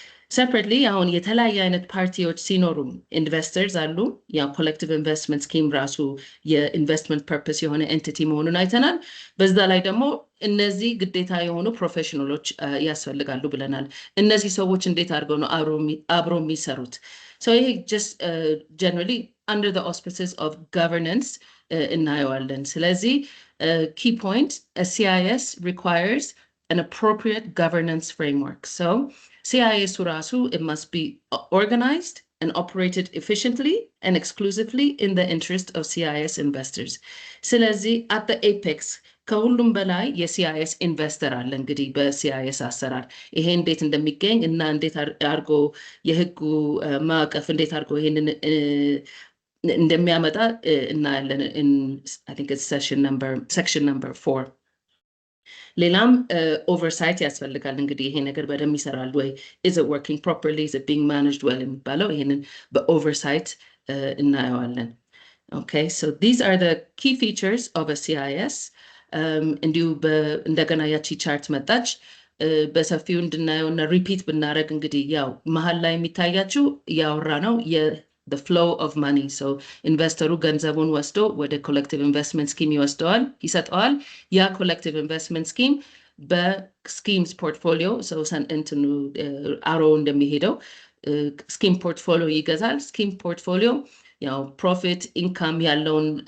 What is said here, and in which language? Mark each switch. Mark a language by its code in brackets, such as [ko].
[am] separately አሁን የተለያየ አይነት ፓርቲዎች ሲኖሩ ኢንቨስተርስ አሉ። ያው ኮሌክቲቭ ኢንቨስትመንት ስኪም ራሱ የኢንቨስትመንት ፐርፐስ የሆነ ኤንቲቲ መሆኑን አይተናል። በዛ ላይ ደግሞ እነዚህ ግዴታ የሆኑ ፕሮፌሽናሎች ያስፈልጋሉ ብለናል። እነዚህ ሰዎች እንዴት አድርገው ነው አብሮ የሚሰሩት? [en] so [am] ይሄ [en] just generally under the auspices of governance [am] እናየዋለን። ስለዚህ [en] key point a CIS requires an appropriate governance framework. So CIS [am] ራሱ [en] it must be organized and operated efficiently and exclusively in the interest of CIS investors. [am] ስለዚህ [en] at the apex [am] ከሁሉም በላይ የሲአይኤስ ኢንቨስተር አለ። እንግዲህ በሲአይኤስ አሰራር ይሄ እንዴት እንደሚገኝ እና እንዴት አድርጎ የህጉ ማዕቀፍ እንዴት አድርጎ ይሄንን እንደሚያመጣ እናያለን [en] in I think it's section number 4. [am] ሌላም ኦቨርሳይት ያስፈልጋል። እንግዲህ ይሄ ነገር በደንብ ይሰራል ወይ [en] is it working properly, is it being managed well [am] የሚባለው ይሄንን በኦቨርሳይት እናየዋለን። [en] okay so these are the key features of a CIS. [am] እንዲሁ እንደገና ያቺ ቻርት መጣች በሰፊው እንድናየውና ሪፒት ብናረግ እንግዲህ ያው መሀል ላይ የሚታያችሁ ያወራ ነው [en] the flow of money. [am] So ኢንቨስተሩ ገንዘቡን ወስዶ ወደ ኮሌክቲቭ ኢንቨስትመንት ስኪም ይሰጠዋል። ያ ኮሌክቲቭ ኢንቨስትመንት ስኪም በስኪምስ ፖርትፎሊዮ ሰው እንትኑ አሮ እንደሚሄደው ስኪም ፖርትፎሊዮ ይገዛል። ስኪም ፖርትፎሊዮ ያው ፕሮፊት ኢንካም ያለውን